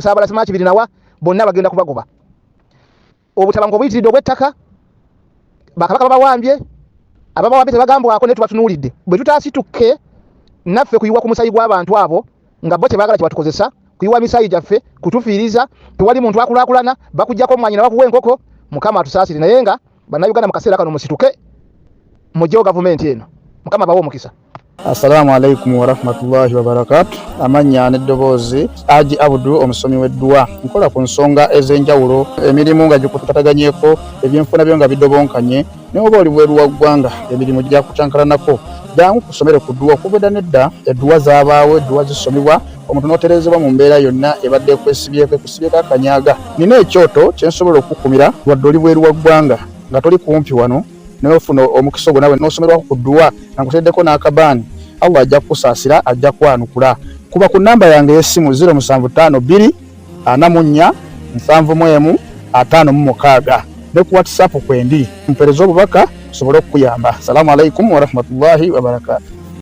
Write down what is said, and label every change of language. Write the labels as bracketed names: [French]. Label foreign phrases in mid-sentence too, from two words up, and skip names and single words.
[Ganda] busaabala simaakibiri nawa bonna bagenda kubagoba obutabango obuyitiridde obw'ettaka bakabaka babawambye ababawambye tebagambwako naye tubatunuulidde bwe tutaasitukke naffe kuyiwa ku musayi gw'abantu abo nga bo tebaagala kyebatukozesa kuyiwa misayi gyaffe kutufiiriza tewali muntu akulaakulana bakuggyako omwanyi ne bakuwa enkoko Mukama atusaasire naye nga Bannayuganda mu kaseera kano musituke mujjewo gavumenti eno Mukama bawe omukisa. [Arabic] السلام عليكم ورحمة الله وبركاته. [Ganda] Amanya n'eddoboozi Aji Abudu omusomi w'eddua nkola ku nsonga ez'enjawulo emirimu nga gikutataganyeko ebyenfuna byo nga bidobonkanye ne oba oli bweru wa ggwanga emirimu gya kutankalanako jangu kusomere ku ddua okubeda nedda eddua zaabaawo eddua zisomibwa omuntu n'oterezebwa mu mbeera yonna ebadde ekwesibyeko ekusibyeko akanyaga nina ekyoto kyensobola okukumira wadde oli bweru wa ggwanga nga toli kumpi wano n'ofuna omukisa ogwo nawe n'osomerwako ku ddua nga nkuteddeko n'akabaani Allah ajja kukusaasira ajja kwanukula kuba ku namba yange y'essimu 075 2 44 7 ne ku WhatsApp kwendi mpereza obubaka sobole okukuyamba. [Arabic] السلام عليكم ورحمة الله وبركاته.